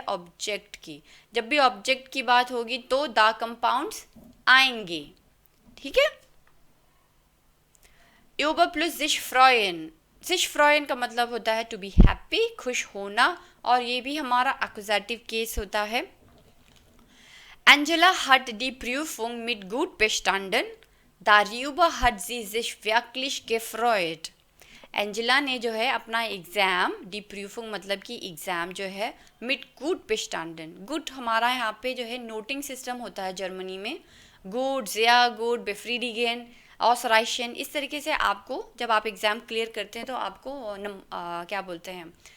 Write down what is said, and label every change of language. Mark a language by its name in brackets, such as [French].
[Hindi] Object की। जब भी ऑब्जेक्ट की बात होगी तो दा कंपाउंड्स आएंगे। ठीक है, Uber plus sich freuen। sich freuen का मतलब होता है टू बी हैप्पी, खुश होना, और ये भी हमारा एक्कुजेटिव केस होता है। [German] Angela hat die Prüfung mit gut bestanden, darüber hat sie sich wirklich gefreut। [Hindi] Angela ने जो है अपना एग्ज़ाम, डी प्रूफिंग मतलब कि एग्ज़ाम जो है मिट गुड बेस्टांडन, गुड हमारा यहाँ पे जो है नोटिंग सिस्टम होता है जर्मनी में, गुड, ज़िया गुड, बेफ्रीडिगेन, ऑसराइशन। इस तरीके से आपको जब आप एग्ज़ाम क्लियर करते हैं तो आपको क्या बोलते हैं,